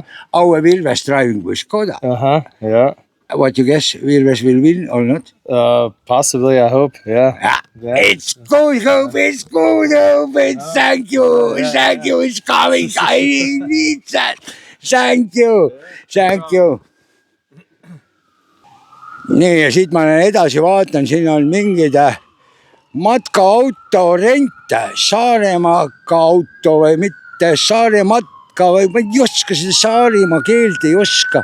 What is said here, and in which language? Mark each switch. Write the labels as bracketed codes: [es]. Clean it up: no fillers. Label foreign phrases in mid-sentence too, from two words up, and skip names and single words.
[en] Our Vilves driving with Skoda. Yeah. What you guess, Vilves will win or not? Possibly, I hope. Yeah. It's good, Hope. It's good, Hope. Thank you. It's coming. I need that. Thank you. [et] Nii, ja siit ma edasi vaatan, siin on mingid matkaauto rente, Saaremaaka auto või mitte Saarematka või ma ei oska seda Saarimaa keelt ei oska.